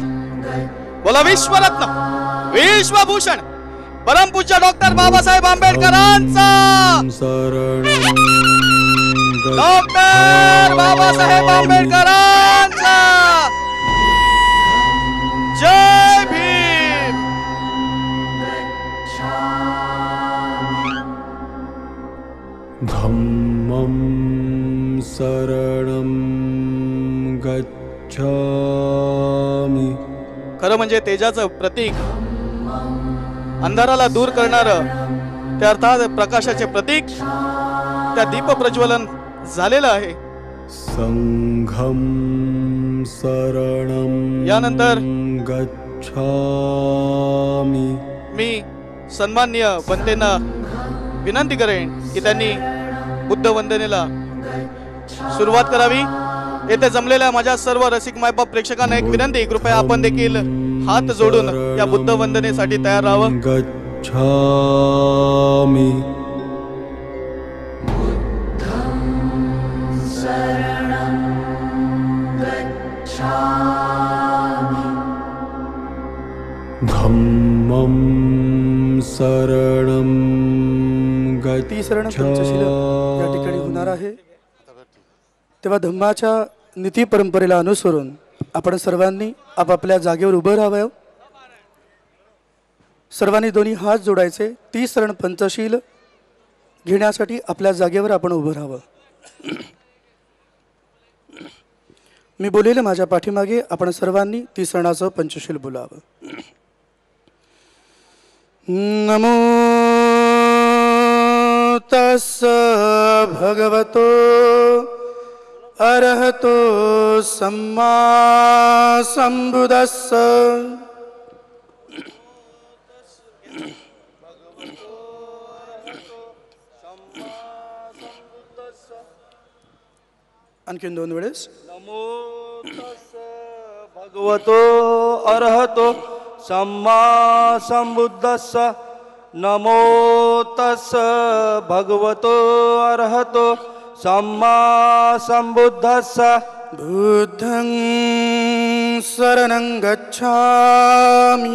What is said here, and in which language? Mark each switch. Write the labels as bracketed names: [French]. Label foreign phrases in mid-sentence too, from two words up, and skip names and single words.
[Marathi] बोला विश्वरत्न विश्वभूषण परमपूज्य डॉक्टर बाबासाहेब आंबेडकरांचा, डॉक्टर बाबासाहेब आंबेडकरांचा जय भीम। [Pali] धम्मं शरणं गच्छामि। [Marathi] खरं म्हणजे तेजाचं प्रतीक, अंधाराला दूर करणारं, त्या अर्थात प्रकाशाचे प्रतीक त्या दीप प्रज्वलन झालेलं आहे। [Pali] संघं शरणं [Marathi] यानंतर [Pali] गच्छामि। [Marathi] मी सन्माननीय बनतेंना विनंती करेन की त्यांनी बुद्ध वंदनेला सुरुवात करावी। येथे जमलेल्या माझ्या सर्व रसिक मायबाप प्रेक्षकांना एक विनंती, कृपया आपण देखील हात जोडून या बुद्ध वंदनेसाठी तयार राहावं। [Pali] गच्छामि धम्मं शरणं [Marathi] पंचशील या ठिकाणी होणार आहे। तेव्हा धम्माच्या नीती परंपरेला अनुसरून आपण सर्वांनी आपापल्या जागेवर उभं राहावं। सर्वांनी दोन्ही हात जोडायचे। 30 शरण पंचशील घेण्यासाठी आपल्या जागेवर आपण उभं राहावं। मी बोलेले माझ्या पाठीमागे आपण सर्वांनी 30 शरणाचं पंचशील बोलावं। [Pali] नमो तस् भगवतो अरहतो सम्मा संबुद्धस्स। [Marathi] आणखीन 2 वेळेस। [Pali] नमो तस् भगवतो अरहतो सम्मा संबुद्धस्स। नमो तस् भगवतो अरहतो सम्मा संबुद्धस्स। बुद्धं शरणं गच्छामि।